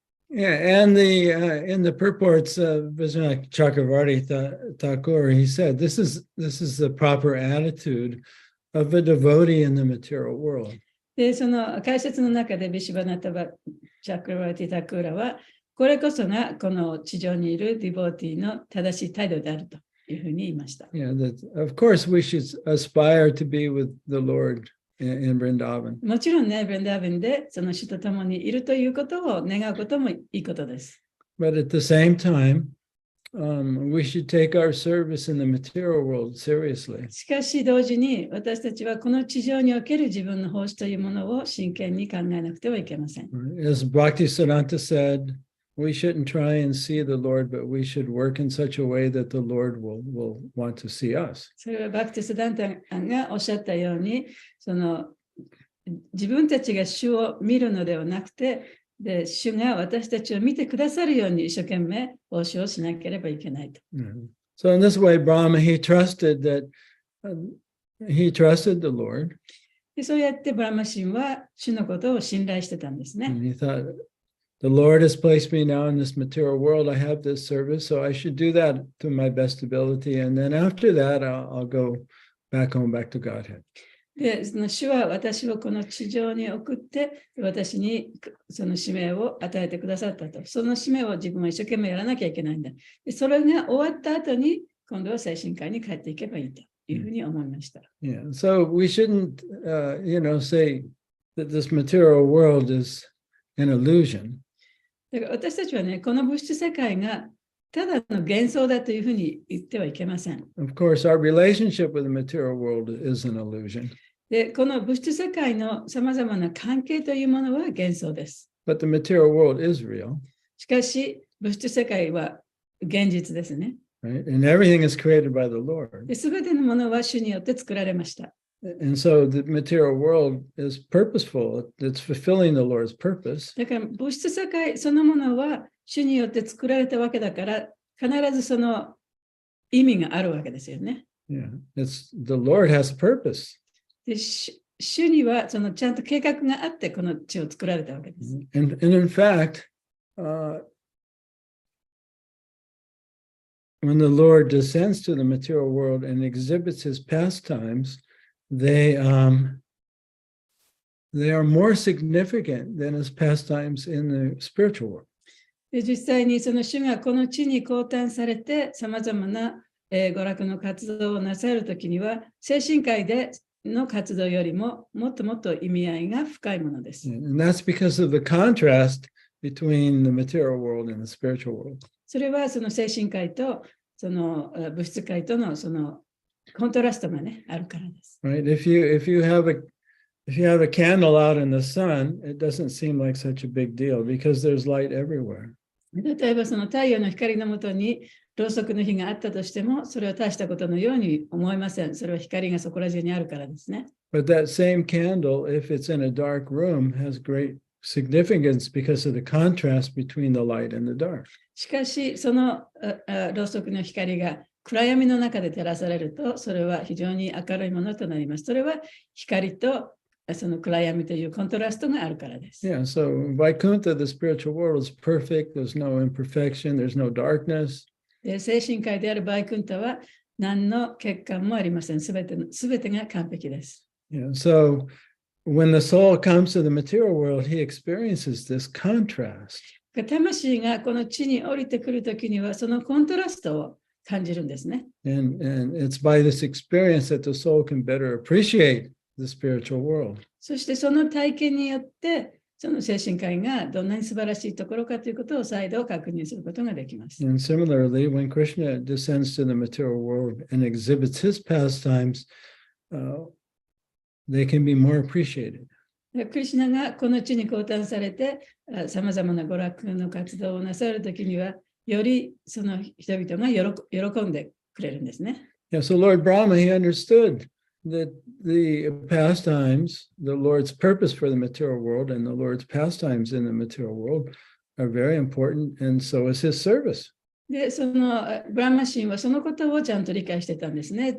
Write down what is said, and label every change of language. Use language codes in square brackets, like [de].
[en] Yeah, and in the purports of Vijayanath Chakravarti Thakur, he said, this is the proper attitude of a devotee in the material world. [ja] で、その解説の中でビシバナタバ・チャクラバティ・タクーラは、これこそがこの地上にいるディボーティの正しい態度であるというふうに言いました。 [en] Yeah, of course we should aspire to be with the Lord in Vrindavan. [ja] もちろんね、ブレンダービンでその主と共にいるということを願うこともいいことです。 [en] But at the same time, we should take our service in the material world seriously. [ja] しかし同時に私たちはこの地上における自分の奉仕というものを真剣に考えなくてはいけません。 [en] As Bhaktisiddhanta said, we shouldn't try and see the Lord, but we should work in such a way that the Lord will want to see us. [ja] それはバクティスダンタがおっしゃったように、その自分たちが主を見るのではなくて、で主が私たちを見てくださるように一生懸命奉仕をしなければいけないと。 [en] So in this way, Brahma, he trusted the Lord. [ja] でそうやってブラマ神は主のことを信頼してたんですね。 [en] And he thought, the Lord has placed me now in this material world. I have this service, so I should do that to my best ability. And then after that, I'll go back home, back to Godhead. [ja] で、その主は私をこの地上に送って、私にその使命を与えてくださったと。その使命を自分は一生懸命やらなきゃいけないんだ。でそれが終わった後に、今度は精神科に帰っていけばいいというふうに思いました。 [en] Yeah, so we shouldn't, say that this material world is an illusion. [ja] だから私たちはね、この物質世界がただの幻想だというふうに言ってはいけません。 [en] Of course, our relationship with the material world is an illusion. [ja] で、この物質世界のさまざまな関係というものは幻想です。 [en] But the material world is real. [ja] しかし、物質世界は現実ですね。 [en] right? And everything is created by the Lord. [ja] で、すべてのものは主によって作られました。 [en] And so the material world is purposeful. It's fulfilling the Lord's purpose. [ja] だから物質世界そのものは主によって作られたわけだから、必ずその意味があるわけですよね。 [en] Yeah, it's the Lord has a purpose. [ja] で、主にはそのちゃんと計画があってこの地を作られたわけです。 [en] And in fact, when the Lord descends to the material world and exhibits his pastimes, they are more significant than his pastimes in the spiritual world. [ja] で、実際にその主がこの地に降誕されて、さまざまな娯楽の活動をなさるときには、精神界での活動よりももっともっと意味合いが深いものです。 [en] And that's because of the contrast between the material world and the spiritual world. [ja] それはその精神界とその物質界とのそのコントラストがね、あるからです。 [en] Right? If you have a candle out in the sun, it doesn't seem like such a big deal because there's light everywhere. [ja] 例えばその太陽の光のもとにろうそくの火があったとしても、それは大したことのように思いません。それは光がそこら中にあるからですね。 [en] But that same candle, if it's in a dark room, has great significance because of the contrast between the light and the dark. [ja] しかし、そのろうそくの光が暗闇の中で照らされると、それは非常に明るいものとなります。それは光とその暗闇というコントラストがあるからです。 [en] Yeah, so Vaikuntha, the spiritual world, is perfect. There's no imperfection. There's no darkness. [ja] で、精神界であるバイクンタは何の欠陥もありません。すべてが完璧です。 [en] Yeah, so when the soul comes to the material world, he experiences this contrast. [ja] 魂がこの地に降りてくるときには、そのコントラストを感じるんですね。 [en] And it's by this experience that the soul can better appreciate the spiritual world. [ja] そしてその体験によって、その精神界がどんなに素晴らしいところかということを再度確認することができます。 [en] And similarly, when Krishna descends to the material world and exhibits his pastimes, they can be more appreciated. [ja] クリシュナがこの地に降誕されて、さまざまな娯楽の活動をなさるときには、よりその人々が喜んでくれるんですね。 [en] Yeah, so Lord Brahma, he understood that the pastimes, the Lord's purpose for the material world and the Lord's pastimes in the material world are very important, and so is his service. [ja] で、そのブランマ神はそのことをちゃんと理解してたんですね。